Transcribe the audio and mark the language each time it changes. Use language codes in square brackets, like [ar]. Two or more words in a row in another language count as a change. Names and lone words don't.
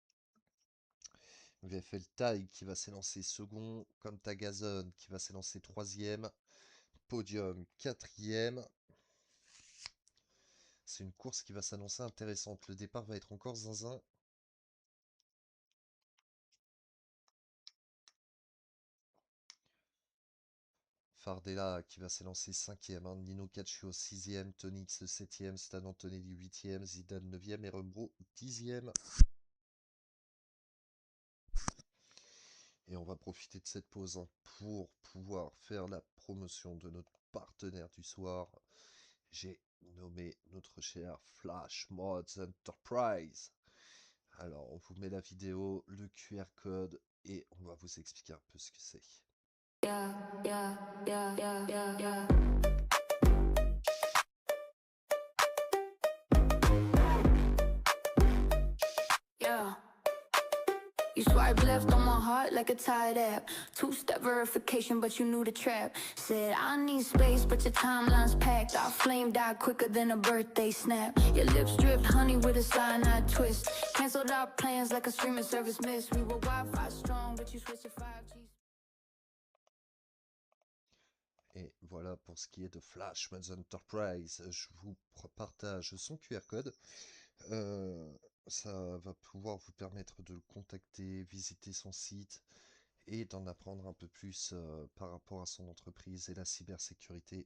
[fr] VFL Taille qui va s'élancer second, comme Tagazone qui va s'élancer troisième, Podium quatrième. C'est une course qui va s'annoncer intéressante. Le départ va être encore zinzin. Fardella qui va s'élancer 5e, hein, Nino Caccio 6e, Tonix 7e, Stan Antonelli 8e, Zidane 9e et Rembro 10e. Et on va profiter de cette pause, hein, pour pouvoir faire la promotion de notre partenaire du soir. J'ai nommé notre cher Flash Mods Enterprise. Alors, on vous met la vidéo, le QR code et on va vous expliquer un peu ce que c'est. [en] Yeah, yeah, yeah, yeah, yeah, yeah. Yeah. You swipe left on my heart like a Tide app. Two-step verification, but you knew the trap. Said I need space, but your timeline's packed. Our flame died quicker than a birthday snap. Your lips dripped honey with a cyanide twist. Canceled our plans like a streaming service missed. We were Wi-Fi strong, but you switched to 5G. [fr] Et voilà pour ce qui est de Flash Mods Enterprise. Je vous partage son QR code. Ça va pouvoir vous permettre de le contacter, visiter son site et d'en apprendre un peu plus par rapport à son entreprise et la cybersécurité.